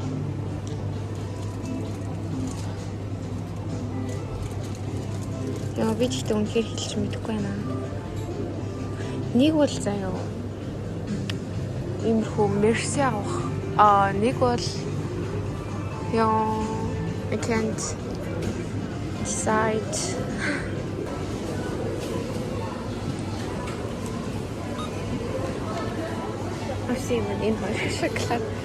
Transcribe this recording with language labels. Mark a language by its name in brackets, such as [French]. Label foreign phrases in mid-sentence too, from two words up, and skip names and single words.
[Mongolian] Яа би ч гэдэг үнэхээр хэлж мэдэхгүй байна. Нэг бол заяа иймэрхүү мерси авах. Нэг бол яа [English] I can't decide. [Mongolian] Авсан юм энэ хоёр шоколад.